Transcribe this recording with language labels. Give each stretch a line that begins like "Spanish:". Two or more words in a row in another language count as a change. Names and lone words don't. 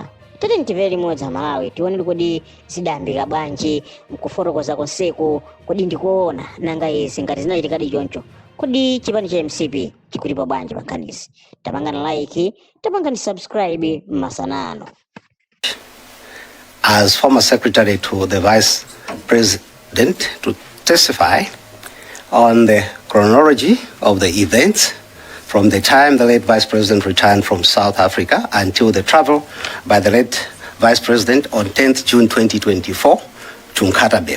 Nyanja: Tati ntimvere limodzi Malawi tione kodi zidayambika bwanji mkufotokoza konseku. Kodi ndikuona nanga izi ngati zinachitikadi choncho, kodi chipani cha MCP chikulipo bwanji pa nkhanizi? Tapangani like, tapangani subscribe masanano.
English: As former secretary to the vice president to testify on the chronology of the events from the time the late Vice President returned from South Africa until the travel by the late Vice President on 10th June 2024 to Nkatabe.